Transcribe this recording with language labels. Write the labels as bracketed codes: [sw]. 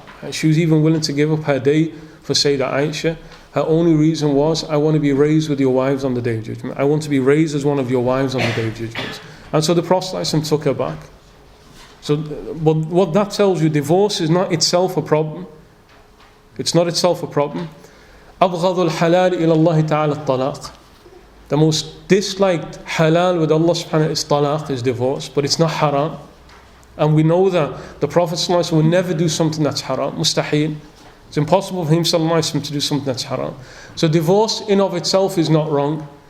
[en] She was even willing to give up her day for Sayyidah Aisha. Her only reason was, I want to be raised with your wives on the Day of Judgment. I want to be raised as one of your wives on the Day of Judgment. And so the Prophet ﷺ took her back. So, but what that tells you, divorce is not itself a problem. It's not itself a problem. [ar] أبغض الحلال إلى الله تعالى الطلاق. [en] The most disliked halal with Allah subhanahu wa ta'ala is talaq, is divorce, but it's not haram. And we know that the Prophet ﷺ will never do something that's haram, mustahil. It's impossible for him ﷺ to do something that's haram. So divorce in of itself is not wrong.